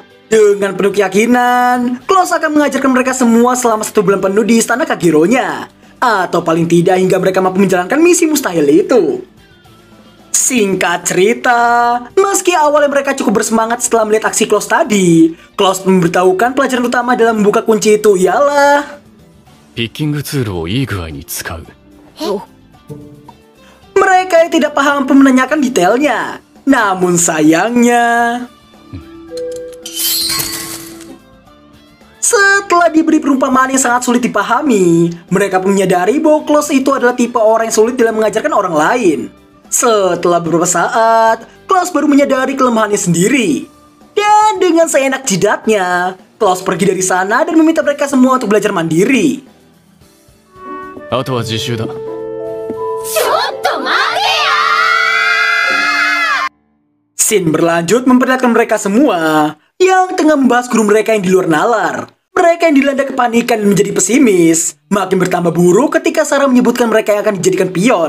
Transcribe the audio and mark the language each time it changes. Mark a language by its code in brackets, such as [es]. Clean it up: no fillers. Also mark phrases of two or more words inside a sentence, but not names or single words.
[id] Dengan penuh keyakinan, Klaus akan mengajarkan mereka semua selama 1 bulan penuh di istana Kageronya, atau paling tidak hingga mereka mampu menjalankan misi mustahil itu. Singkat cerita, meski awalnya mereka cukup bersemangat setelah melihat aksi Klaus tadi, Klaus memberitahukan pelajaran utama dalam membuka kunci itu ialah [ja] ピッキングツールをいい具合に使う。 [id] mereka yang tidak paham pun menanyakan detailnya. Namun sayangnya, setelah diberi perumpamaan yang sangat sulit dipahami, mereka pun menyadari bahwa Klaus itu adalah tipe orang yang sulit dalam mengajarkan orang lain. Setelah beberapa saat, Klaus baru menyadari kelemahannya sendiri. Dan dengan seenak jidatnya, Klaus pergi dari sana dan meminta mereka semua untuk belajar mandiri. [ja] あとは自習だ。 [id] Scene berlanjut memperlihatkan mereka semua yang tengah membahas guru mereka yang di luar nalar. Mereka yang dilanda kepanikan dan menjadi pesimis makin bertambah buruk ketika Sarah menyebutkan mereka yang akan dijadikan pion.